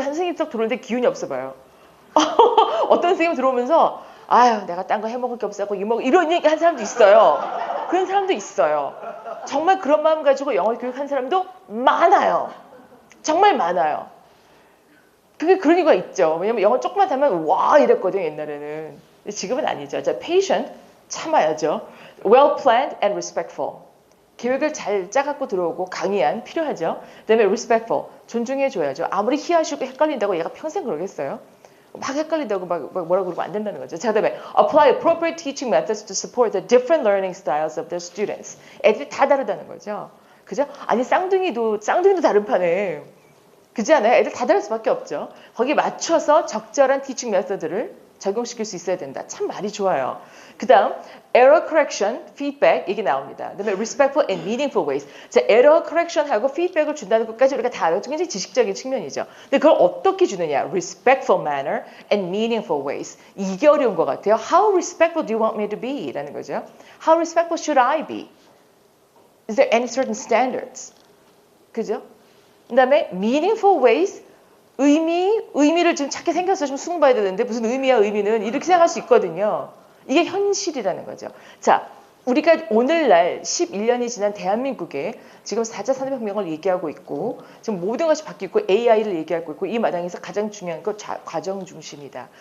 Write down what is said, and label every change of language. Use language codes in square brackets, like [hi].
[ko] 한 선생님 딱 들어오는데 기운이 없어 봐요. 어떤 선생님 들어오면서 아유 내가 딴 거 해먹을 게 없어갖고 이런 얘기 한 사람도 있어요. 그런 사람도 있어요. 정말 그런 마음 가지고 영어 교육한 사람도 많아요. 정말 많아요. 그게 그런 이유가 있죠. 왜냐면 영어 조금만 하면 와 이랬거든요 옛날에는. 지금은 아니죠. 자, patient 참아야죠. [en] well planned and respectful. [ko] 계획을 잘 짜갖고 들어오고 강의한 필요하죠. 그다음에 respectful 존중해줘야죠. 아무리 희하시고 헷갈린다고 얘가 평생 그러겠어요? 막 헷갈린다고 막 뭐라고 그러면 안 된다는 거죠. 자, 그다음에 [en] apply appropriate teaching methods to support the different learning styles of their students. [ko] 애들이 다 다르다는 거죠. 그죠? 아니 쌍둥이도 다른 판에 그지 않아요? 애들 다 다를 수밖에 없죠. 거기 맞춰서 적절한 티칭 메서드를 적용시킬 수 있어야 된다. 참 말이 좋아요. 그 다음 error correction, feedback 얘기 나옵니다. [en] 그다음에 respectful and meaningful ways. [ko] 자, error correction하고 feedback을 준다는 것까지 우리가 다 알아요. 굉장히 지식적인 측면이죠. 근데 그걸 어떻게 주느냐? [en] respectful manner and meaningful ways. [ko] 이게 어려운 것 같아요. [en] How respectful do you want me to be? [ko] 라는 거죠. [en] How respectful should I be? Is there any certain standards? [ko] 그죠? 그 다음에 [en] meaningful ways, [ko] 의미를 좀 찾게 생겼어. 좀 수긍봐야 되는데 무슨 의미야 의미는 이렇게 생각할 수 있거든요. 이게 현실이라는 거죠. 자, 우리가 오늘날 11년이 지난 대한민국에 지금 4차 산업혁명을 얘기하고 있고 지금 모든 것이 바뀌고 AI를 얘기하고 있고 이 마당에서 가장 중요한 건 과정 중심이다.